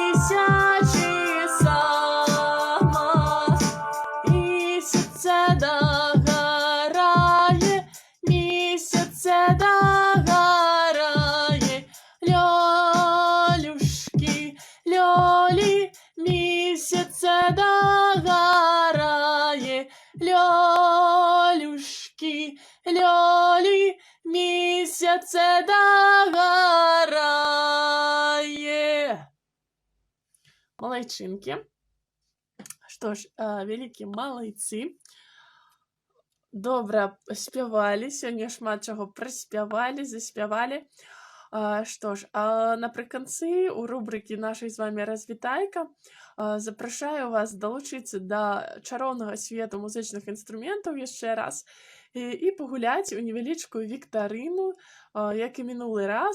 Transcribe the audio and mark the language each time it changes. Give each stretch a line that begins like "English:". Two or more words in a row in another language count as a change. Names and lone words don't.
Ukrainian: місячі сама, місяце догорає, місяце догорає, льолюшки, льолі, місяце догорає, льолюшки, льолі, місяце догорає. Молодчинки.
Russian: Что ж,
Ukrainian: великі молодці. Добре співали, сьогодні шмат чого приспівали, заспівали. Що ж, наприкінці у рубрики нашої з вами «Розвітайка» запрошую вас долучитися до чаровного світу музичних інструментів ще раз і погуляти у невеличку вікторину, як і минулий раз.